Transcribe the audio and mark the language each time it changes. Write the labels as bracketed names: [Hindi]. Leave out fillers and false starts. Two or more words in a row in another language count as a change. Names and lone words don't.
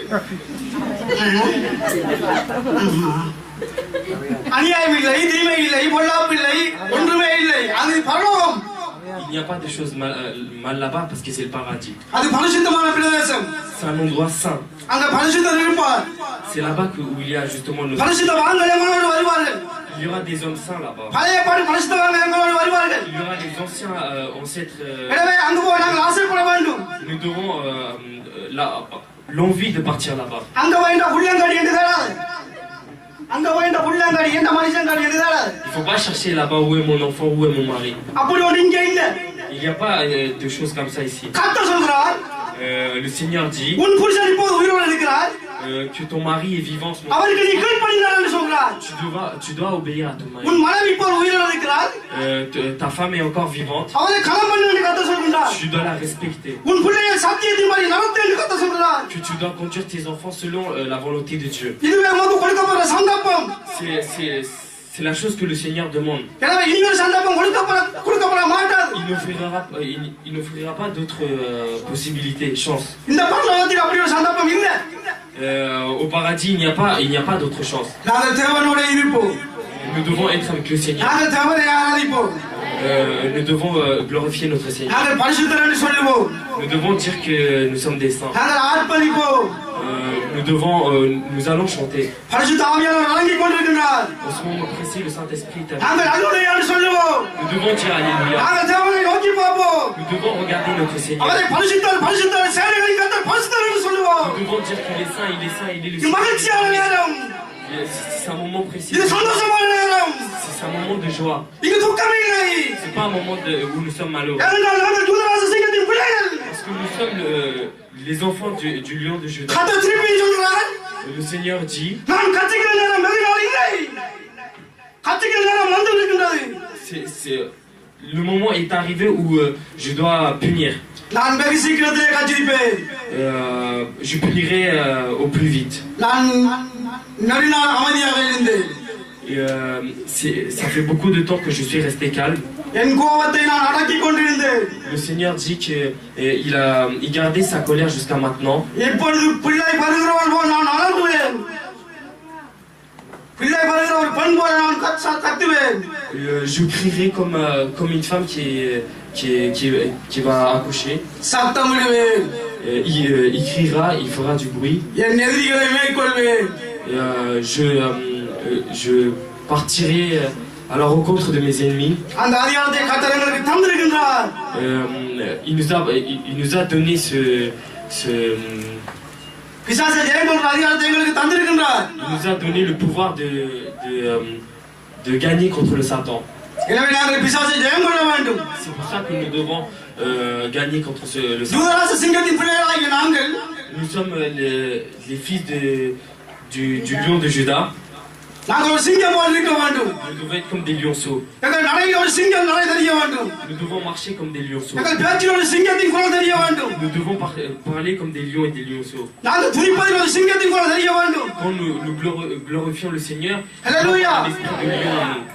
[Tamil] அநியாயம் இல்லை, தீமை இல்லை, பொல்லாப்பு இல்லை, ஒன்றுமே இல்லை. அது பரலோகம். [French] Il n'y a pas de choses mal là-bas parce que c'est le paradis. [Tamil] அது பரிசுத்தமான பிரதேசம். [French] C'est un endroit saint. [Tamil] அங்க பரிசுத்தர் இருப்பார். [French] C'est là-bas où il y a justement nos... [Tamil] பரிசுத்தவான்கள் எங்களோடு வருவார்கள். [French] Il y aura des hommes saints là-bas. [Tamil] பழைய பாடு பரிசுத்தவான்கள் எங்களோடு வருவார்கள். [French] Il y aura des anciens ancêtres. [Tamil] எனவே அங்க போய் நாங்கள் ஆசைப்பட வேண்டும். [French] Nous aurons l'envie de partir là-bas. [Tamil] அங்க போய் இந்த புள்ளங்காடி என்று தேடாது. அங்க போய் இந்த புள்ளங்காடி எந்த மனுஷங்காடி என்று தேடாது. [French] Il ne faut pas chercher là-bas où est mon enfant, où est mon mari. [Tamil] அப்படி ஒன்று இங்கே இல்லை. [French] Il n'y a pas de choses comme ça ici. [Tamil] கர்த்தர் சொல்கிறார். [French] Le Seigneur dit [Tamil] உன் புருஷன் இப்போது உயிரோடு இருக்கிறார். [French] Que ton mari est vivant en ce moment. [Tamil] அவருக்கு நீ கீழ்ப்படிந்தார் என்று சொல்கிறார். [French] Tu dois obéir à ton mari. [Tamil] உன் மனைவி இப்போது உயிரோடு இருக்கிறார். [French] Ta femme est encore vivante. [Tamil] அவரை கனம் பண்ணு என்று கர்த்தர் சொல்கிறார். [French] Tu dois la respecter. [Tamil] உன் பிள்ளையை சத்தியத்தின்படி நடத்து என்று கர்த்தர் சொல்கிறார். [French] Que tu dois conduire tes enfants selon la volonté de Dieu. [Tamil] இதுவே உனக்கு கொடுக்கப்படுற சந்தர்ப்பம். [French] C'est la chose que le Seigneur demande. [Tamil] எனவே இன்னொரு சந்தர்ப்பம் கொடுக்கப்பட மாட்டாது. [French] Il n'offrira pas d'autres possibilités, chances. [Tamil] இந்த பரலோகத்தில் அப்படி ஒரு சந்தர்ப்பம் இல்லை. [French] Au paradis, il n'y a pas d'autre chance. [Tamil] நாங்கள் தேவனோட இருப்போம். [French] Nous devons être avec le Seigneur. [Tamil] நாங்கள் தேவனை ஆராதிப்போம். [French] Nous devons glorifier notre Seigneur. [Tamil] நாங்கள் பரிசுத்தர் என்று சொல்லுவோம். [French] Nous devons dire que nous sommes des saints. [Tamil] நாங்கள் ஆர்ப்பரிப்போம். [French] Nous allons chanter. [Tamil] பரிசுத்த ஆவியானவர் வழங்கிக் கொண்டிருக்கிறார். [French] En ce moment précis, le Saint-Esprit est avec [Tamil] நாங்கள் அல்லேலூயா என்று சொல்லுவோம். [French] nous. Nous devons dire Alléluia. [Tamil] நாங்கள் தேவனை நோக்கி பார்ப்போம். [French] Nous devons regarder notre Seigneur. [Tamil] அவரை பரிசுத்தர் பரிசுத்தர் சேனைகளின் கர்த்தர் பரிசுத்தர் என்று சொல்லுவோம். [French] Nous devons dire qu'il est saint, il est saint, il est le [Tamil] இது மகிழ்ச்சியான நேரம். [French] C'est un moment précis. [Tamil] இது சந்தோஷமான நேரம். [French] C'est un moment de joie. [Tamil] இங்கு துக்கமே இல்லை. [French] C'est pas un moment où nous sommes malheureux. [Tamil] ஏனென்றால் நாங்கள் யூதராஜ சிங்கத்தின் பிள்ளைகள். [French] Parce que nous sommes les enfants du lion de Juda. [Tamil] கர்த்தர் திருப்பி சொல்கிறார். [French] Le Seigneur dit [Tamil] நான் கத்திக்கிற நேரம் வெகு நாள் இல்லை. கத்திக்கிற நேரம் வந்து இருக்கின்றது. [French] le moment est arrivé où je dois punir. [Tamil] நான் வெகு சீக்கிரத்திலே கத்திரிப்பேன். [French] Je punirai au plus vite. [Tamil] நான் நெடுநாள் அமைதியாக இருந்தேன். [French] Ça fait beaucoup de temps que je suis resté calme. [Tamil] என் கோபத்தை நான் அடக்கிக் கொண்டிருந்தேன். [French] Le Seigneur dit qu'il gardait sa colère jusqu'à maintenant. [Tamil] இப்பொழுது பிள்ளை பருகிறவன் போல் நான் அலறுவேன். பிள்ளை பருகிற ஒரு பெண் போல நான் கத்துவேன். [French] Je crierai comme une femme qui va accoucher. [Tamil] சத்தமிடுவேன். [French] Il criera, il fera du bruit. [Tamil] என் எதிரிகளை மேற்கொள்வேன். [French] Je partirai à la rencontre de mes ennemis. [Tamil] அந்த அதிகாரத்தை கர்த்தர் எங்களுக்கு தந்திருக்கின்றார். [French] Il nous a donné ce [Tamil] பிசாசை ஜெயம் கொள்ற அதிகாரத்தை எங்களுக்கு தந்திருக்கின்றார். [French] Il nous a donné le pouvoir de gagner contre le Satan. [Tamil] எனவே நாங்கள் பிசாசை ஜெயம் கொள்ள வேண்டும். [French] C'est pour ça que nous devons gagner contre le Satan. [Tamil] யூதராஜ சிங்கத்தின் பிள்ளைகளாகிய நாங்கள் [French] Nous sommes les fils du lion de Juda. [Tamil] நாங்கள் ஒரு சிங்கம் போல் இருக்க வேண்டும். [French] Nous devons être comme des lionceaux. [Tamil] எங்கள் நடையில் ஒரு சிங்கம் நடை தெரிய வேண்டும். [French] Nous devons marcher comme des lionceaux. [Tamil] எங்கள் பேச்சில் ஒரு சிங்கத்தின் குரல் தெரிய வேண்டும். [French] Nous devons parler comme des lions et des lionceaux. [Tamil] நாங்கள் துதிப்பதில் ஒரு சிங்கத்தின் குரல் தெரிய வேண்டும். [French] Quand nous glorifions le Seigneur, Alléluia. l'esprit de lion en nous.